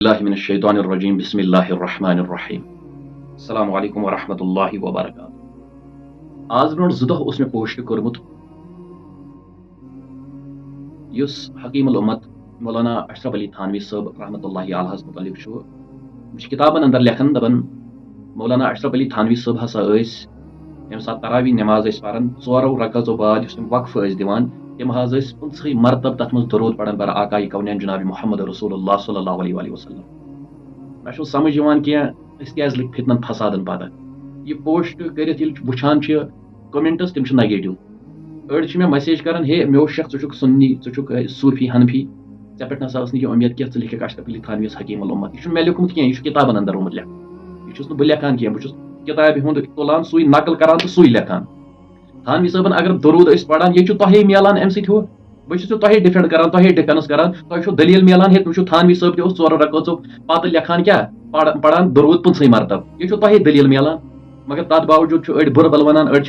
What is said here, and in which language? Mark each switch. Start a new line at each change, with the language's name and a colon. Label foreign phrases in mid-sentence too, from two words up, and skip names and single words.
Arabic: اللہ من الشیطان الرجیم بسم اللہ الرحمن الرحیم السلام علیکم ورحمۃ اللہ وبرکاتہ
Kashmiri: آز برونٹھ 2 دۄہ اوس مےٚ پوسٹ کوٚرمُت یُس حکیم الامت مولانا اشرف علی تھانوی صٲب
Arabic: رحمۃ اللہ علیہس
Kashmiri: متعلق چھُ یِم چھِ کِتابن اندر لیکھان دپان مولانا اشرف علی تھانوی صٲب ہسا ٲسۍ ییٚمہِ ساتہٕ تراویح نٮ۪ماز ٲسۍ پران 4 رکعژو بعد یُس تِم وقفہٕ ٲسۍ دِوان تِم حظ ٲسۍ 50 مرتب تتھ منٛز درود پران بر آقایہِ کونین جناب محمد رسول اللہ
Arabic: صلی اللہ علیہ وسلم
Kashmiri: مےٚ چھُنہٕ سمجھ یِوان کینٛہہ أسۍ کیازِ لٔگۍ فِتنن فسادن پتہ یہِ پوسٹ کٔرِتھ ییٚلہِ وٕچھان چھِ کومنٹس تِم چھِ نگیٹِو أڑۍ چھِ مےٚ میسیج کران ہے مےٚ اوس شک ژٕ چھُکھ سُنی ژٕ چھُکھ صوٗفی حنفی ژےٚ پٮ۪ٹھ نسا ٲس نہٕ یہِ اُمید کینٛہہ ژٕ لیکھکھ اشرف علی تھانویس حکیم الامت یہِ چھُنہٕ مےٚ لیوٗکھمُت کینٛہہ یہِ چھُ کِتابن اندر آمُت لیکھنہٕ یہِ چھُس نہٕ بہٕ لیکھان کینٛہہ بہٕ چھُس کِتابہِ ہُنٛد تُلان سُے نقل کران تہٕ سُے لیکھان تھانوی صٲبن اگر درود ٲسۍ پران یہِ چھُ تۄہے میلان امہِ سۭتۍ ہُہ بہٕ چھُس تۄہے ڈِفینڈ کران تۄہے ڈِفینس کران تۄہہِ چھو دلیٖل میلان ہے تُہۍ چھِو تھانوی صٲب تہِ اوس 4 رکعژو پتہٕ لیکھان کیٛاہ پران درود 50 مرتب یہِ چھو تۄہے دلیٖل میلان مگر تتھ باوجوٗد چھُ أڑۍ بُرٕ بل ونان أڑۍ چھِ